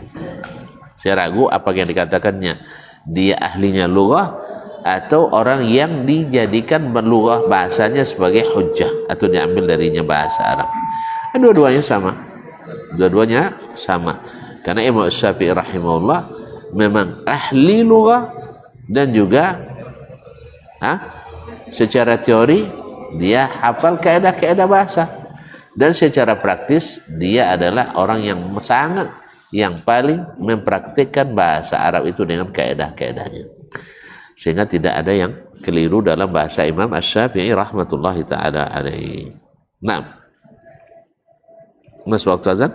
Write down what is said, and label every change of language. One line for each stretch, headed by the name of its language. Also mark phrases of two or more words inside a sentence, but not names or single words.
Indonesian: Saya ragu apa yang dikatakannya, dia ahlinya lughah atau orang yang dijadikan lughah bahasanya sebagai hujjah atau diambil darinya bahasa Arab. Dua-duanya sama. Dua-duanya sama. Karena Imam Syafi'i rahimahullah memang ahli lughah dan juga secara teori dia hafal kaedah-kaedah bahasa, dan secara praktis dia adalah orang yang paling mempraktikkan bahasa Arab itu dengan kaedah-kaedahnya, sehingga tidak ada yang keliru dalam bahasa Imam Asy-Syafi'i
Arabic: رحمة الله تعالى عليه.
Indonesian: Nah, masuk waktu azan?